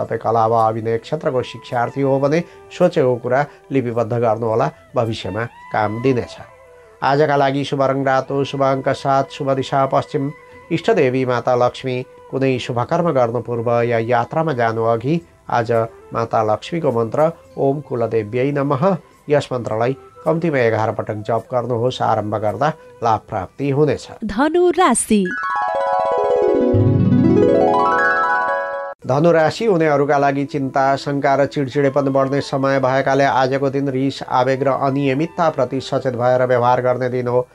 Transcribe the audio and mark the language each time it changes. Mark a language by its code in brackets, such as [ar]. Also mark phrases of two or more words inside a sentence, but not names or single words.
[ne] तपाईँ कला वा अभिनय क्षेत्रको शिक्षार्थी हो भने सोचेको कुरा लिपिबद्ध गर्नुहोला, भविष्यमा काम दिनेछ। आजका लागि शुभ रङ रातो, शुभ अङ्क 7, शुभ दिशा पश्चिम, इष्टदेवी माता लक्ष्मी। कुनै शुभ कर्म गर्नु पूर्व या यात्रामा जानु अघि आज माता लक्ष्मीको मन्त्र [sa] ओम कुलदेव्यै नमः [ne] यस मन्त्रलाई कम्तीमा 11 पटक जप गर्नुहोस्। आरम्भ गर्दा लाभ प्राप्ति हुनेछ। धनु राशि। धनु राशि हुनेहरूका लागि चिन्ता, शङ्का र चिडचिडेपन बढ्ने समय भएकाले आजको दिन रिस, आवेग र अनियमितताप्रति सचेत भएर व्यवहार गर्ने दिन हो।